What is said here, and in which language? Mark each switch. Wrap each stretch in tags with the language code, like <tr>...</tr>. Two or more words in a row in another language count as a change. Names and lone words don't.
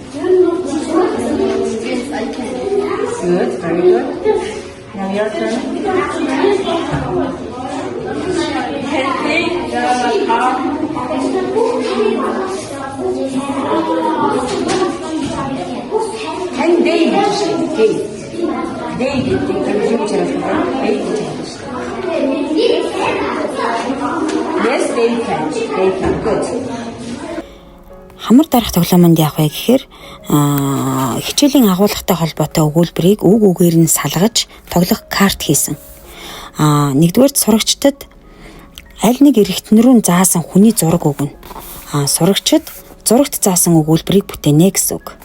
<en>Yes, I can. Good, very good. Now your turn. Can they</en> <mn>гэж дээ. They гэдэг юм чи яриад they гэж байна.</mn> <en>Yes, they can. They can. Good.</en> <mn>Хамар дарах тоглоомонд яах вэ гэхээр хичээлийн агуулгатай холбоотой өгүүлбэрийг үг үгээр нь салгаж тоглох карт хийсэн. Нэгдүгээр сурагчдад аль нэг эрэгтэн рүү заасан хүний зураг өгнө. Сурагчид зурагт заасан өгүүлбэрийг бүтээнэ гэсэн үг.</mn>